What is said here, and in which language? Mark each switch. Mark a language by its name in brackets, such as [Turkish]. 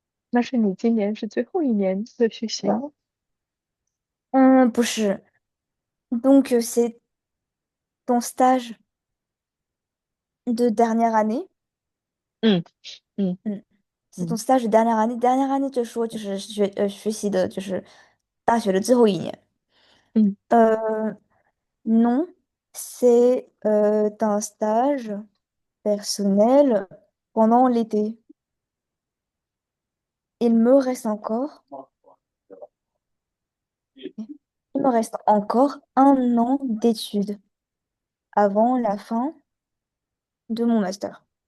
[Chinese] 那是你今年是最后一年的学习吗？嗯，不是。 [French] Donc, c'est ton stage de dernière année. 嗯嗯嗯，c'est ton 嗯 stage de dernière année. Dernière année [Chinese] 就说就是学习的，就是大学的最后一年。嗯 [French] Non, c'est un stage personnel pendant l'été. il me reste encore, il me reste encore 1 an d'études avant la fin de mon master.